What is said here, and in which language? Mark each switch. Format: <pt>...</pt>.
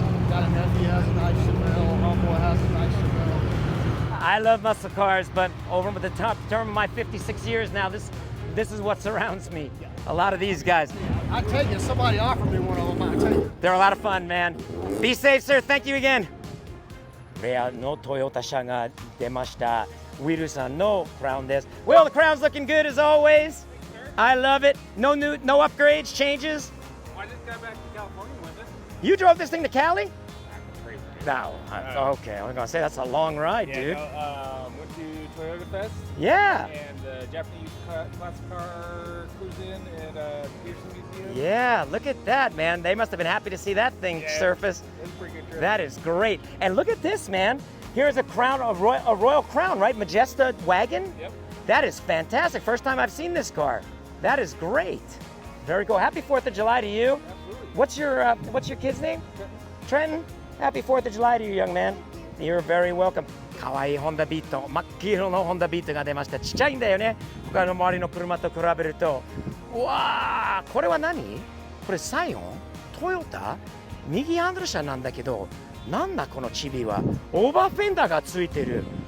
<en>Got a nephew has a nice Chevelle. Homeboy has a nice Chevelle. I love muscle cars, but over the term of my 56 years now, this is what surrounds me. A lot of these guys. I tell you, somebody offered me one of them. I tell you. They're a lot of fun, man. Be safe, sir. Thank you again.</en> <ja>レアのトヨタ車が出ました。ウィルさんのクラウンです。</ja> <en>Well, the crown's looking good as always. I love it. No upgrades, changes. I just got back to California with it. You drove this thing to Cali? No. Okay, I was gonna say that's a long ride, dude. Went to Toyota Fest Yeah. and Japanese classic car cruise-in at Peterson Museum. Yeah, look at that, man. They must have been happy to see that thing surface. It was a pretty good trip. That is great. And look at this, man. Here's a crown, a royal crown, right? Majesta wagon. Yep. That is fantastic. First time I've seen this car. That is great. Very cool. Happy 4th of July to you. Absolutely. What's your kid's name? Trenton. Happy 4th of July to you, young man. You're very welcome.</en> <ja>かわいいホンダビート、真っ黄色のホンダビートが出ました。ちっちゃいんだよね。他の周りの車と比べると。うわー、これは何？これサイオン？トヨタ？右ハンドル車なんだけど、なんだこのチビは？オーバーフェンダーがついてる。</ja>